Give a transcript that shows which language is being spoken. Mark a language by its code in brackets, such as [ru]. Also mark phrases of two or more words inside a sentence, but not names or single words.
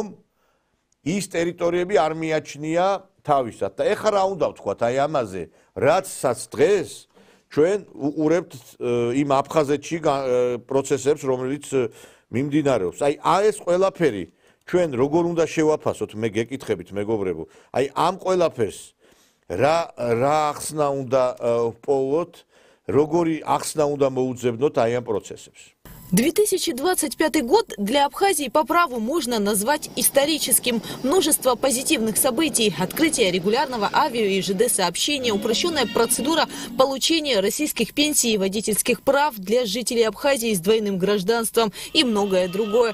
[ka] ის ტერიტორიები არ მიაჩნია თავისად და ეხლა რა უნდა ვთქვათ აი ამაზე რაცაც დღეს ჩვენ უყურებთ იმ აფხაზეთში პროცესებს რომელიც მიმდინარეობს აი ეს ყველაფერი ჩვენ როგორ უნდა შევაფასოთ მე გეკითხებით მეგობრებო აი ამ ყველაფერს რა ახსნა უნდა ვპოვოთ როგორი ახსნა უნდა მოუძებნოთ აი ამ პროცესებს [ru] 2025 год для Абхазии по праву можно назвать историческим. Множество позитивных событий, открытие регулярного авиа и ЖД-сообщения, упрощенная процедура получения российских пенсий и водительских прав для жителей Абхазии с двойным гражданством и многое другое.